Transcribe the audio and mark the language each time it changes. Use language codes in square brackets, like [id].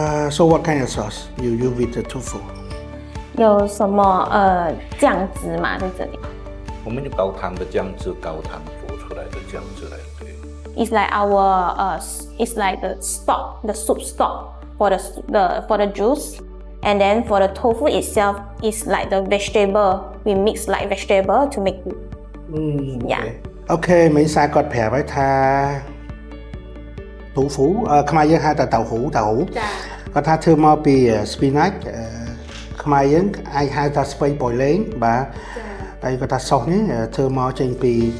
[en] so what kind of sauce you use with the tofu [zh] 有什么酱汁吗？在这里我们就高汤的酱汁，高汤做出来的酱汁来的。对。 [en] ？It's like our it's like the stock, the soup stock for the juice, and then for the tofu itself is like the vegetable. We mix like vegetable to make it. Yeah. [km] អូខេមិញសាគាត់ប្រាប់ឲ្យថាទូហ្វូខ្មែរយើងហៅថាតៅហ៊ូគាត់ថាធ្វើមកពី spinach ខ្មែរយើងអាចហៅថាស្ពៃប៉ូយលេងបាទហើយគាត់ថាសោសនេះធ្វើមកចេញពី